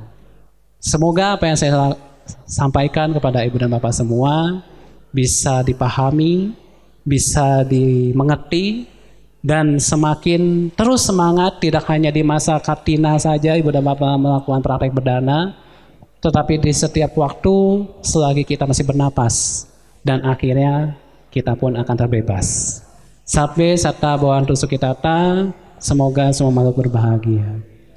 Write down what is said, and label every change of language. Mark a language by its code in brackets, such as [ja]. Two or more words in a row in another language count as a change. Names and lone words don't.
[id] Semoga apa yang saya sampaikan kepada ibu dan bapak semua bisa dipahami, bisa dimengerti, dan semakin terus semangat, tidak hanya di masa Kartina saja ibu dan bapak melakukan praktek berdana, tetapi di setiap waktu selagi kita masih bernapas, dan akhirnya kita pun akan terbebas. [pi] Sabbe satta bhavantu sukhitata, [id] semoga semua makhluk berbahagia.